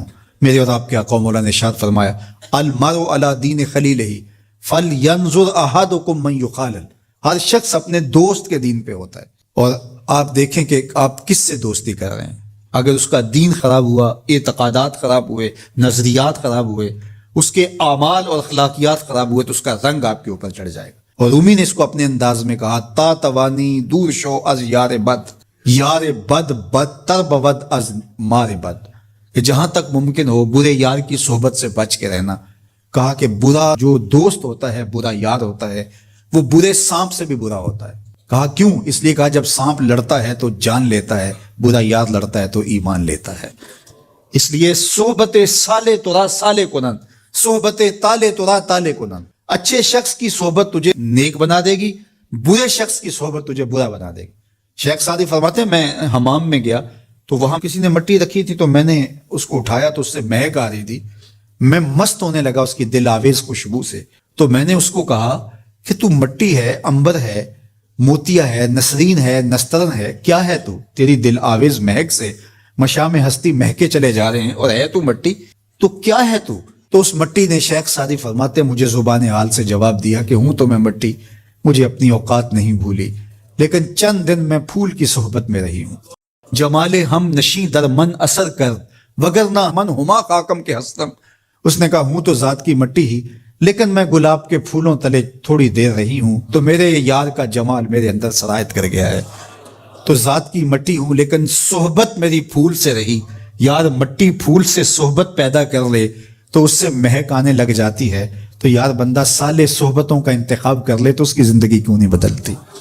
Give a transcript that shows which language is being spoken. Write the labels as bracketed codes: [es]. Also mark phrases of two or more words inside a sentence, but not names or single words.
[ur] میرے اور آپ کے آقا مولا نے ارشاد فرمایا، [ar] المرء علی دین خلیلہ فلینظر احدکم من یخالل، [ur] ہر شخص اپنے دوست کے دین پہ ہوتا ہے، اور آپ دیکھیں کہ آپ کس سے دوستی کر رہے ہیں۔ اگر اس کا دین خراب ہوا، اعتقادات خراب ہوئے، نظریات خراب ہوئے، اس کے اعمال اور اخلاقیات خراب ہوئے، تو اس کا رنگ آپ کے اوپر چڑھ جائے گا۔ اور رومی نے اس کو اپنے انداز میں کہا، [fa] تا توانی دور شو از یار بد، یار بد بدتر بود از مار بد، [ur] کہ جہاں تک ممکن ہو برے یار کی صحبت سے بچ کے رہنا۔ کہا کہ برا جو دوست ہوتا ہے، برا یار ہوتا ہے، وہ برے سانپ سے بھی برا ہوتا ہے۔ کہا کیوں؟ اس لیے کہا جب سانپ لڑتا ہے تو جان لیتا ہے، برا یار لڑتا ہے تو ایمان لیتا ہے۔ اس لیے [fa] صحبت سالے ترا سالے کنن، صحبت تالے ترا تالے کنن۔ [ur] اچھے شخص کی صحبت تجھے نیک بنا دے گی، برے شخص کی صحبت تجھے برا بنا دے گی۔ شیخ سعدی فرماتے ہیں، میں حمام میں گیا تو وہاں کسی نے مٹی رکھی تھی، تو میں نے اس کو اٹھایا تو اس سے مہک آ رہی تھی، میں مست ہونے لگا اس کی دل آویز خوشبو سے۔ تو میں نے اس کو کہا کہ تو مٹی ہے، عنبر ہے، موتیا ہے، نسرین ہے، نسترن ہے، کیا ہے تو؟ تیری دل آویز مہک سے مشام ہستی مہکے چلے جا رہے ہیں، اور ہے تو مٹی، تو کیا ہے تو؟ تو اس مٹی نے، شیخ سعدی فرماتے مجھے زبان حال سے جواب دیا کہ ہوں تو میں مٹی، مجھے اپنی اوقات نہیں بھولی، لیکن چند دن میں پھول کی صحبت میں رہی ہوں۔ [fa] جمال ہم نشیں در من اثر کر، وگرنہ من ہما خاکم کے ہستم۔ [ur] اس نے کہا ہوں تو ذات کی مٹی ہی، لیکن میں گلاب کے پھولوں تلے تھوڑی دیر رہی ہوں تو میرے یار کا جمال میرے اندر سرایت کر گیا ہے۔ تو ذات کی مٹی ہوں لیکن صحبت میری پھول سے رہی۔ یار مٹی پھول سے صحبت پیدا کر لے تو اس سے مہک آنے لگ جاتی ہے، تو یار بندہ سالے صحبتوں کا انتخاب کر لے تو اس کی زندگی کیوں نہیں بدلتی۔